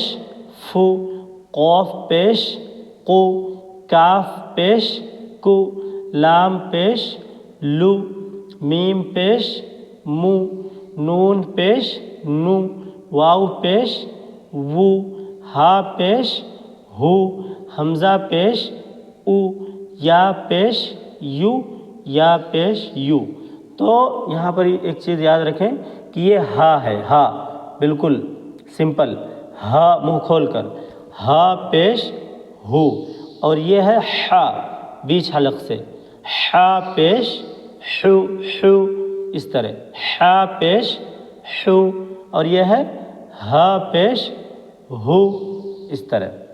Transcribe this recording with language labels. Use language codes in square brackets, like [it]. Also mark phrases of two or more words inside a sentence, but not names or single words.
[ur] فو، قاف پیش قو، کاف پیش کو، لام پیش لو، میم پیش مو، نون پیش نو، واو پیش وو، ہا پیش ہو، حمزہ پیش او، یا پیش یو، یا پیش یو۔ تو یہاں پر ایک چیز یاد رکھیں کہ یہ ہا ہے، ہا بالکل سمپل، ہا منہ کھول کر، ہا پیش ہو، اور یہ ہے حا بیچ حلق سے، حا پیش حو، حو اس طرح، حا پیش حو، اور یہ ہے ہا پیش ہو اس طرح۔